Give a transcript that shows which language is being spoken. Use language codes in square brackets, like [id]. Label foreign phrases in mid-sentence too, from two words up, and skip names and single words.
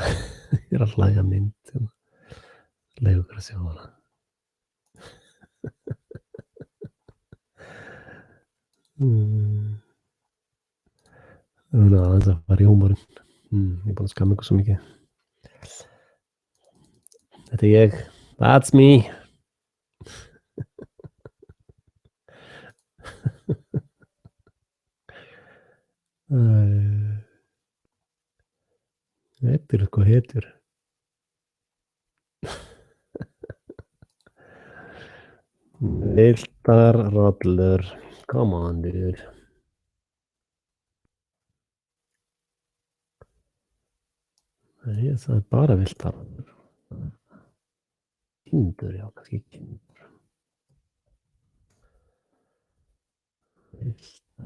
[is] Ég er að hlæja að mynd hérna. Leyfðu ykkur að sjá hana. Mm. Aðeins að fara í húmorinn. Ég er búinn að skamma ykkur svo mikið. Þetta er ég. [en] That's me. [is] Þetta eru sko hetjur. Villtar rollur. [en] Come on, dude. [is] Nei, það er bara villtar rollur. Kindur, já, kannski kindur. Villtar.